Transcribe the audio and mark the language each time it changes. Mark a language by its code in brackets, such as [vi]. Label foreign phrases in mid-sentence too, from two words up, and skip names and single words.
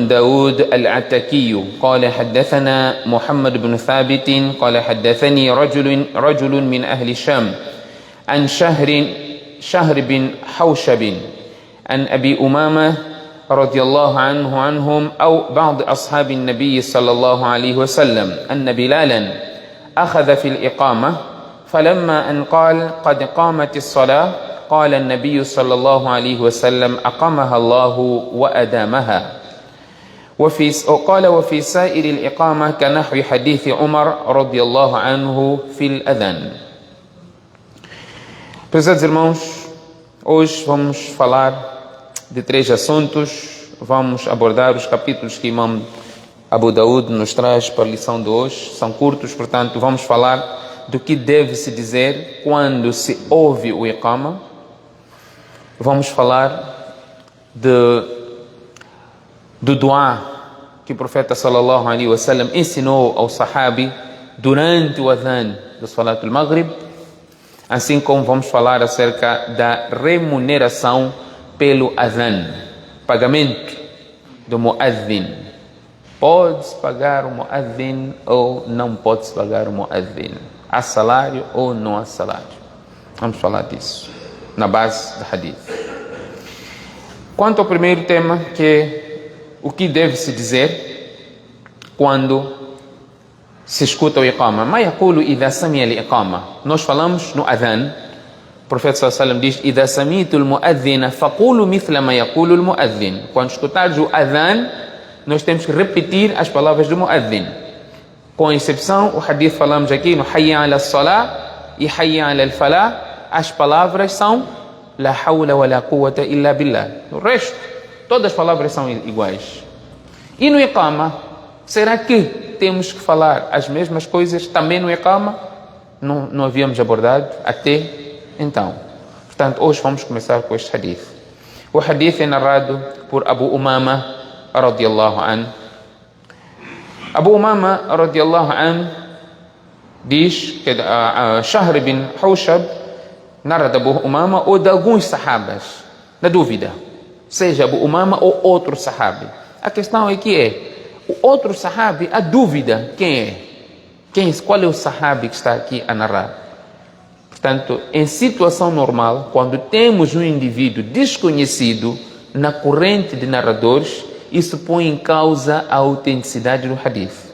[ar] داود العتكي قال حدثنا محمد بن ثابت قال حدثني رجل من أهل الشام عن شهر بن حوشب عن أبي أمامة رضي الله عنهم أو بعض أصحاب النبي صلى الله عليه وسلم أن بلالا أخذ في الإقامة فلما أن قال قد قامت الصلاة قال النبي صلى الله عليه وسلم أقامها الله وأدامها. وفي سائر الإقامة كنحو حديث عمر رضي الله عنه في الأذان. [pt] Prezados irmãos, hoje vamos falar de três assuntos. Vamos abordar os capítulos que Imam Abu Daud nos traz para a lição de hoje. São curtos, portanto vamos falar do que deve-se dizer quando se ouve o Iqama. Vamos falar do dua que o profeta [ar] صلى الله عليه وسلم [pt] ensinou ao sahabi durante o adhan do [ar] صلاة المغرب, [pt] assim como vamos falar acerca da remuneração pelo adhan, pagamento do muadhin. Pode-se pagar o muadhin ou não pode-se pagar o muadhin? Há salário ou não há salário? Vamos falar disso na base do hadith. Quanto ao primeiro tema, que é o que deve-se dizer quando se escuta o iqama. [ar] ما يقول إذا سمع الإقامة. [pt] Nós falamos no adhan. O profeta [ar] صلى الله عليه وسلم [pt] diz: [ar] إذا سمعت المؤذن فقولوا مثل ما يقول المؤذن. [pt] Quando escutares o adhan, nós temos que repetir as palavras do mu'adhdhin. Com exceção, o hadith falamos aqui no [ar] حي على الصلاة [pt] e [ar] حي على الفلاح. [pt] As palavras são [ar] لا حول ولا قوة إلا بالله. [pt] O resto, todas as palavras são iguais. E no iqama, será que temos que falar as mesmas coisas também no iqama? Não havíamos abordado até então. Portanto, hoje vamos começar com este hadith. O hadith é narrado por Abu Umama [ar] رضي الله عنه. [pt] Abu Umama [ar] رضي الله عنه [pt] diz que Shahr bin Hawshab narra de Abu Umama ou de alguns sahabas, na dúvida, seja Abu Umama ou outro sahabi. A questão é que o outro sahabi, a dúvida, quem é? Qual é o sahabi que está aqui a narrar? Portanto, em situação normal, quando temos um indivíduo desconhecido na corrente de narradores, isso põe em causa a autenticidade do hadith.